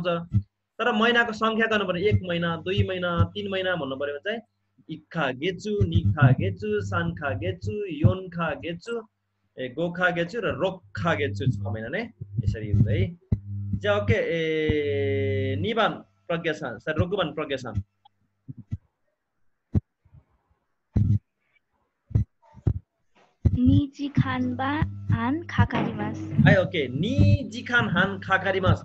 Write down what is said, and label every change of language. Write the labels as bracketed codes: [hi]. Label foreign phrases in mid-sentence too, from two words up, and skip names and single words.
[ne] तर महिनाको संख्या गर्नु पर्यो 1 महिना 2 महिना 3 महिना भन्नु पर्यो भने चाहिँ [ja] 一か月 二か月 三か月 四か月 五か月 [ne] र [ja] 六か月 [ne] 6 महिना नै यसरी हुन्छ है। [ja] じゃ OK 二番 プラギャさん sir 六番 プラギャさん二時間 は 半 かかります. はい OK 二時間 半 かかります.